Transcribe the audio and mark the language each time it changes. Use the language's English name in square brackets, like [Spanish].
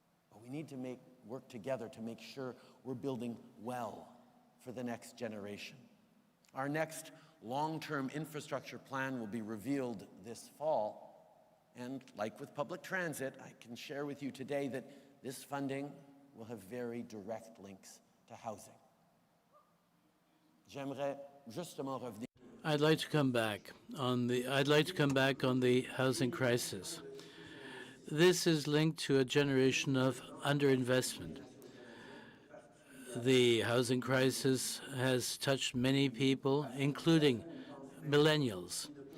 [English] But we need to work together to make sure we're building well for the next generation. Our next long-term infrastructure plan will be revealed this fall, and like with public transit, I can share with you today that this funding will have very direct links to housing. [French] J'aimerais justement revenir. [English] I'd like to come back on the housing crisis. This is linked to a generation of underinvestment. The housing crisis has touched many people, including millennials.